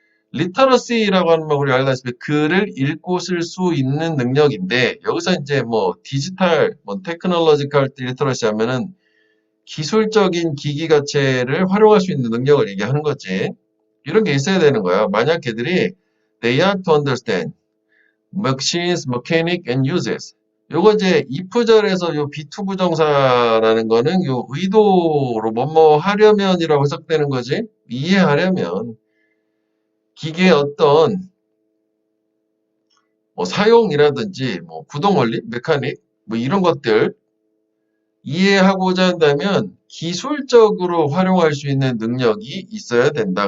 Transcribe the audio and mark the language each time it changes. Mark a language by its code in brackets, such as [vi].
[ko] 리터러시라고 하는 건 우리 알다시피 글을 읽고 쓸 수 있는 능력인데 여기서 이제 뭐 디지털, 뭐 테크놀로지컬 리터러시 하면은 기술적인 기기 자체를 활용할 수 있는 능력을 얘기하는 거지. 이런 게 있어야 되는 거야. 만약 걔들이 [en] they are to understand machines, mechanic, and uses. [ko] 요거 이제 if절에서 요 be2 부정사라는 거는 요 의도로 뭐뭐 하려면이라고 해석되는 거지. 이해하려면 기계의 어떤 뭐 사용이라든지 뭐 구동원리, 메카닉 뭐 이런 것들 이해하고자 한다면 기술적으로 활용할 수 있는 능력이 있어야 된다.